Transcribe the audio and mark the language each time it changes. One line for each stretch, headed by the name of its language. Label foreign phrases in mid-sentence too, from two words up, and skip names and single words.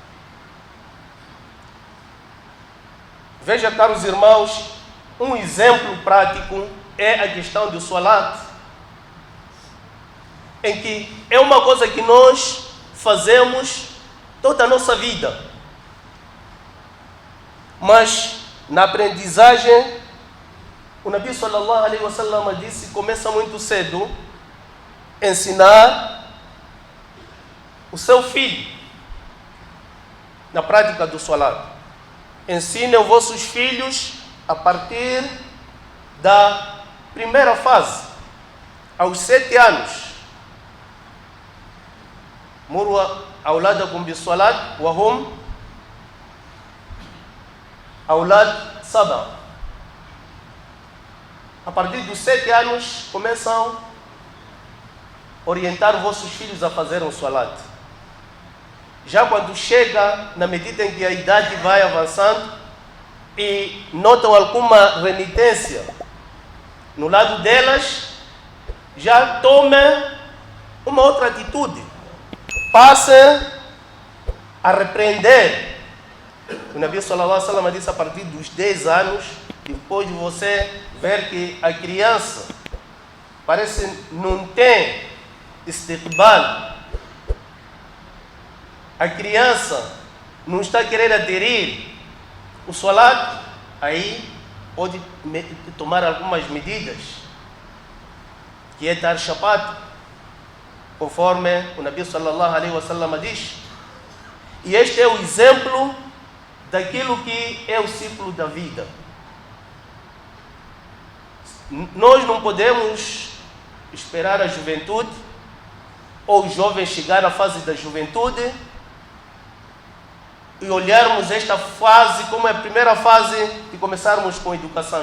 Portuguese: Veja, caros irmãos, um exemplo prático é a questão do salat, em que é uma coisa que nós fazemos toda a nossa vida. Mas na aprendizagem, o Nabi
Arabic: صلى الله عليه وسلم
Portuguese: disse que começa muito cedo a ensinar o seu filho na prática do salat. Ensinem os vossos filhos a partir da primeira fase, aos 7 anos.
Arabic: مروا أولادكم بالصلاة وهم أولاد سبع.
Portuguese: A partir dos 7 anos começam a orientar os vossos filhos a fazerem o salat. Já quando chega, na medida em que a idade vai avançando e notam alguma renitência no lado delas, já tomem uma outra atitude. Passem a repreender. O Nabi
Arabic: صلى الله عليه وسلم
Portuguese: disse a partir dos 10 anos, depois de você ver que a criança parece não tem istiqbal, a criança não está querendo aderir o salat, aí pode tomar algumas medidas, que é dar chapat, conforme o Nabi
Arabic: صلى الله عليه وسلم
Portuguese: diz. E este é o exemplo daquilo que é o ciclo da vida. Nós não podemos esperar a juventude ou os jovens chegar à fase da juventude e olharmos esta fase como a primeira fase e começarmos com a educação.